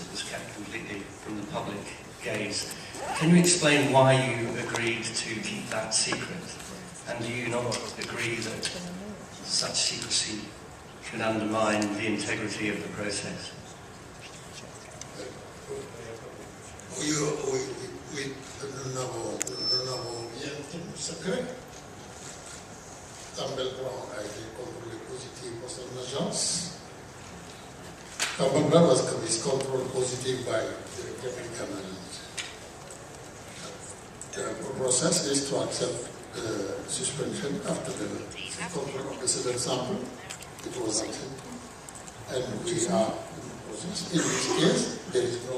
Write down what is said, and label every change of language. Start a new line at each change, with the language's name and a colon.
English: It was kept completely from the public gaze. Can you explain why you agreed to keep that secret? And do you not agree that such secrecy can undermine the integrity of the process?
French: Nous n'avons rien de secret. Campbell-Brown a été contrôlé positif par son agence.
English: Campbell-Brown was controlled positive by the American agent. The process is to accept the suspension after the control of the second sample. It was accepted. And we are in this case, there is no